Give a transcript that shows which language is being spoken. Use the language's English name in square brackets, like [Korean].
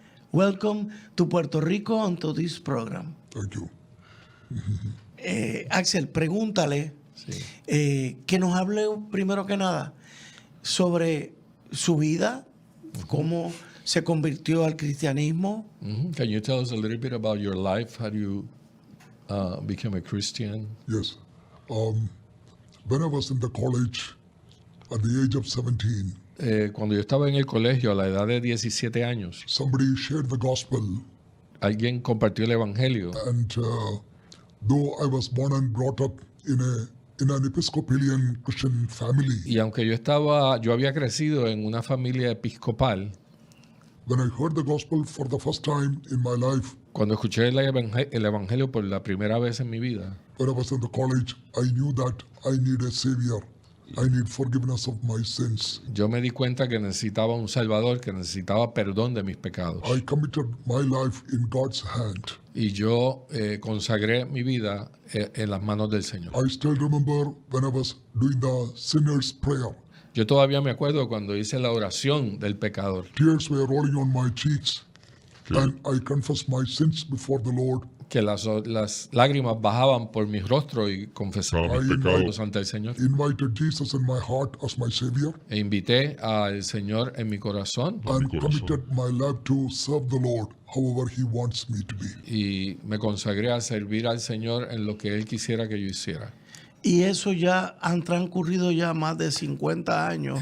[English] Welcome to Puerto Rico and to this program. Thank you. [Spanish] Axel, pregúntale que nos hable primero que nada sobre su vida, cómo se convirtió al cristianismo. [English] Can you tell us a little bit about your life? How do you become a Christian? Yes. When I was in the college at the age of 17, [Spanish] Cuando yo estaba en el colegio a la edad de 17 años, [English] somebody shared the gospel, [Spanish] alguien compartió el evangelio. [English] and though I was born and brought up in an Episcopalian Christian family, [Spanish] Y aunque yo había crecido en una familia episcopal, [English] when I heard the gospel for the first time in my life, [Spanish] cuando escuché el evangelio por la primera vez en mi vida, [English] when I was in the college, I knew that I need a savior. I need forgiveness of my sins. [Spanish] yo me di cuenta que necesitaba un Salvador, que necesitaba perdón de mis pecados. [English] I committed my life in God's hand. [Spanish] Y yo consagré mi vida en las manos del Señor. [English] I still remember when I was doing the sinner's prayer. [Spanish] Yo todavía me acuerdo cuando hice la oración del pecador, [English] Tears were rolling on my cheeks, and I confessed my sins before the Lord. [Spanish] que las lágrimas bajaban por mi rostro y confesaba mis pecados ante el Señor. [English] Invited Jesus in my heart as my Savior, [Spanish] E invité al Señor en mi corazón [English] and committed my life to serve the Lord however He wants me to be. [Spanish] y me consagré a servir al Señor en lo que Él quisiera que yo hiciera. Y eso ya han transcurrido ya más de 50 años.